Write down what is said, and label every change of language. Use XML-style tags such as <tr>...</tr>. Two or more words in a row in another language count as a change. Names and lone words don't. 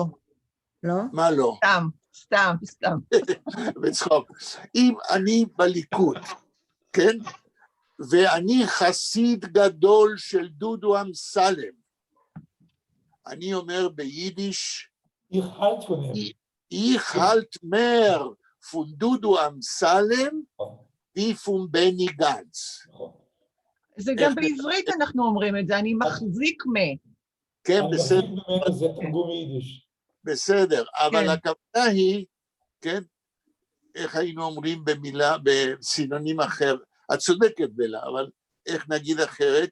<he>מה לא? סתם. בצחוק. אם אני בליכוד, כן? ואני חסיד גדול של דודו אמסלם, אני אומר ביידיש,</he> <yi>איך האַלט מער פֿון דודו אמסלם ופון בני גנץ.</yi> <he>זה גם בעברית אנחנו אומרים את זה, אני מחזיק כן, בסדר. זה תרגום יידיש. בסדר, אבל הכוונה היא, כן, איך היינו אומרים במילה, בסינונים אחר, את צודקת בלה, אבל איך נגיד אחרת?</he>